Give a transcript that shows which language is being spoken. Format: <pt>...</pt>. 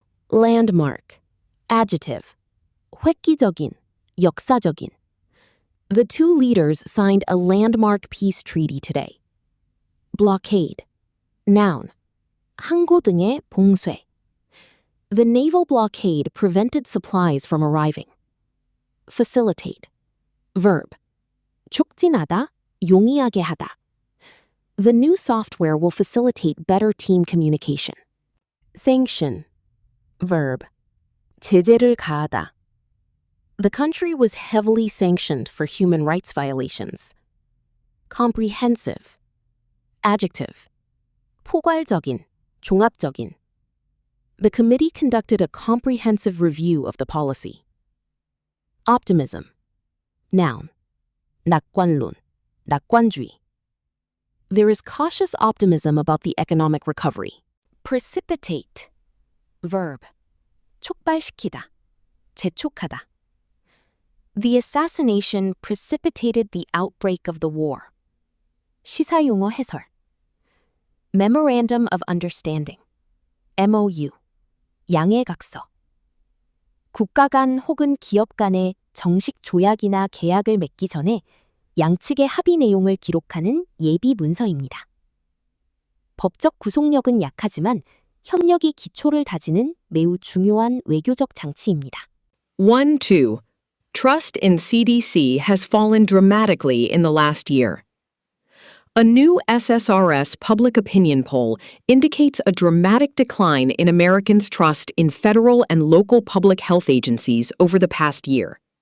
<en>Landmark. Adjective.</en> <ko>획기적인, 역사적인.</ko> <en>The two leaders signed a landmark peace treaty today. Blockade. Noun.</en> <ko>항구 등의 봉쇄.</ko> <en>The naval blockade prevented supplies from arriving. Facilitate. Verb.</en> <ko>촉진하다, 용이하게 하다.</ko> <en>The new software will facilitate better team communication. Sanction. Verb.</en> <ko>제재를 가하다.</ko> <en>The country was heavily sanctioned for human rights violations. Comprehensive. Adjective.</en> <ko>포괄적인, 종합적인.</ko> <en>The committee conducted a comprehensive review of the policy. Optimism. Noun.</en> <ko>낙관론, 낙관주의.</ko> <en>There is cautious optimism about the economic recovery. Precipitate. Verb.</en> <ko>촉발시키다, 재촉하다.</ko> <en>The assassination precipitated the outbreak of the war.</en> <ko>시사용어 해설.</ko> <en>Memorandum of Understanding.</en> <ko>MOU. 양해각서. 국가 간 혹은 기업 간의 정식 조약이나 계약을 맺기 전에 양측의 합의 내용을 기록하는 예비 문서입니다. 법적 구속력은 약하지만 협력이 기초를 다지는 매우 중요한 외교적 장치입니다. 1-2.</ko> <en>Trust in CDC has fallen dramatically in the last year. A new SSRS public opinion poll indicates a dramatic decline in Americans' trust in federal and local public health agencies over the past year.</en>